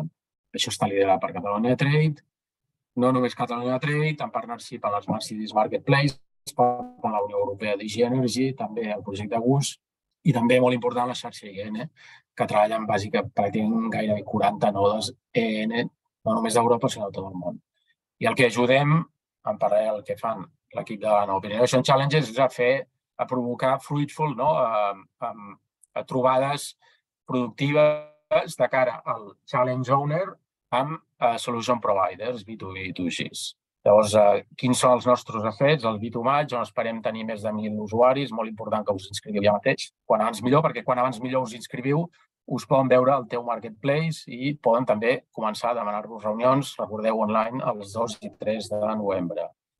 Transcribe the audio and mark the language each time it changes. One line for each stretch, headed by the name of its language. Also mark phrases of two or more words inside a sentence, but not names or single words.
Catalan: Això està liderat per Catalunya Trade, no només Catalunya Trade, en partnership amb les Smart Cities Marketplace, amb la Unió Europea d'Energy Energy, també el projecte GUS, i també molt important la xarxa EN, que treballen pràcticament gairebé 40 nodes EN, no només d'Europa, sinó de tot el món. I el que ajudem, en paral·lel al que fan l'equip de Open Innovation Challenges, és a provocar fruitful, trobades productives de cara al
English: challenge owner
Catalan: amb
English: solution providers,
Catalan: B2B i B2C. Llavors, quins són els nostres assets? El Bitumatx, on esperem tenir més de 1.000 usuaris, molt important que us inscriviu ja mateix. Quan abans millor, perquè quan abans millor us inscriviu, us poden veure al teu marketplace i poden també començar a demanar-vos reunions, recordeu, online, els 2 i 3 de novembre.